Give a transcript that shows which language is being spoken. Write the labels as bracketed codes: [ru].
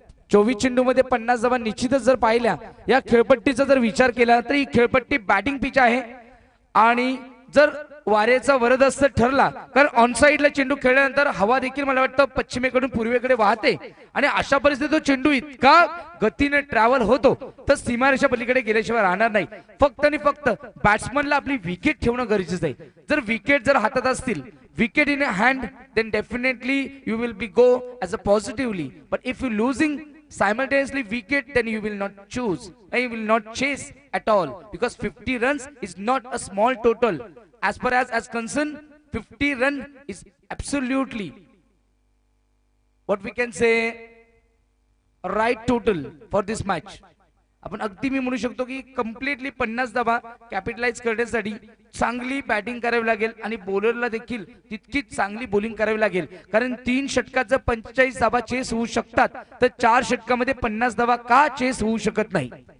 [mr] 24 चेंडूमध्ये 50 धावा निश्चितच जर पाहिल्या. या खेळपट्टीचा जर विचार केला तर ही खेळपट्टी बॅटिंग पिच आहे आणि जर वाऱ्याचा वरदस्त ठरला तर ऑन साइडला चेंडू खेळल्यानंतर हवा देखील मला वाटतं पश्चिमेकडून पूर्वेकडे वाहते आणि अशा परिस्थितीत तो चेंडू इतका गतीने ट्रॅव्हल होतो तर सीमारेषा पलीकडे गेल्याशिवाय राहणार नाही. फक्त आणि फक्त बॅट्समनला आपली विकेट ठेवणं गरजेचं आहे. जर विकेट जर हातात असतील, [en] Wicket in a hand, then definitely you will be go as a positively. But if you losing simultaneously wicket, then you will not choose and you will not chase at all, because 50 runs is not a small total. As far as concerned, 50 run is absolutely what we can say a right total for this match. [mr] आपण अगदी मी म्हणू शकतो की completely 50 धावा capitalise करण्यासाठी चांगली batting करावी लागेल आणि बॉलरला देखील तितकीच चांगली बॉलिंग करावी लागेल, कारण 3 षटकात जर 45 धावा चेस होऊ शकतात तर 4 षटकामध्ये 50 धावा का चेस होऊ शकत नाही?